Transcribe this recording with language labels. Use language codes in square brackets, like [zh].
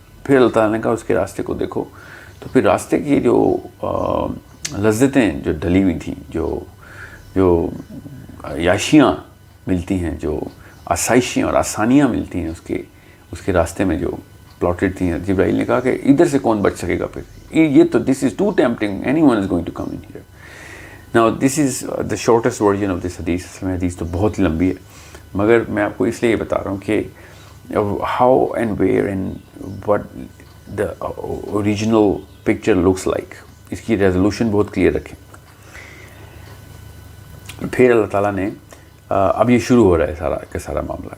[ur] پھر اللہ تعالیٰ نے کہا اس کے راستے کو دیکھو، تو پھر راستے کی جو لذتیں جو ڈلی ہوئی تھیں، جو عیاشیاں ملتی ہیں، جو آسائشیں اور آسانیاں ملتی ہیں اس کے راستے میں جو پلاٹڈ تھیں، جبرائیل نے کہا کہ ادھر سے کون بچ سکے گا. پھر یہ تو [en] This is too tempting, anyone is going to come in here. Now this is the shortest version of this hadith. [ur] اس میں حدیث تو بہت لمبی ہے، مگر میں آپ کو اس لیے یہ بتا رہا ہوں کہ [en] how and where and what the original picture looks like. [ur] اس کی ریزولوشن بہت کلیئر رکھیں. پھر اللہ تعالیٰ نے اب یہ شروع ہو رہا ہے سارا کا سارا معاملہ.